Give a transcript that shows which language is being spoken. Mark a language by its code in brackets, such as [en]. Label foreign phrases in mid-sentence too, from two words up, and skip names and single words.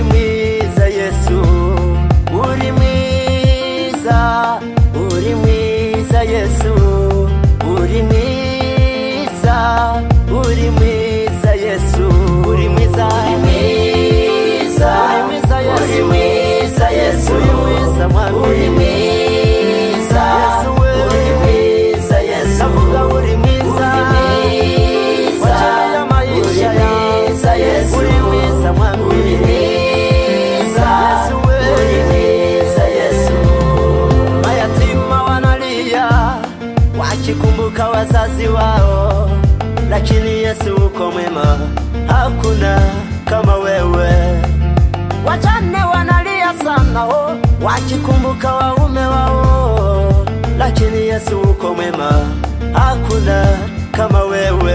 [rw] mwiza Yesu, uri mwiza, uri mwiza Yesu, uri mwiza, uri mwiza Yesu, uri mwiza, uri mwiza, uri mwiza Yesu, Uri mwiza Yesu, uri mwiza mwami, uri mwiza Yesu wewe, uri mwiza Yesu, navuga uri mwiza, [sw] kwa ajili ya maisha yangu [rw] uri mwiza mwami, uri mwiza Yesu wewe, uri mwiza Yesu. [sw] mayatima wanalia wakikumbuka wazazi wao, lakini Yesu uko mwema, hakuna kama wewe. Wajane wanalia sana wakikumbuka waume wao, lakini Yesu uko mwema, hakuna kama wewe.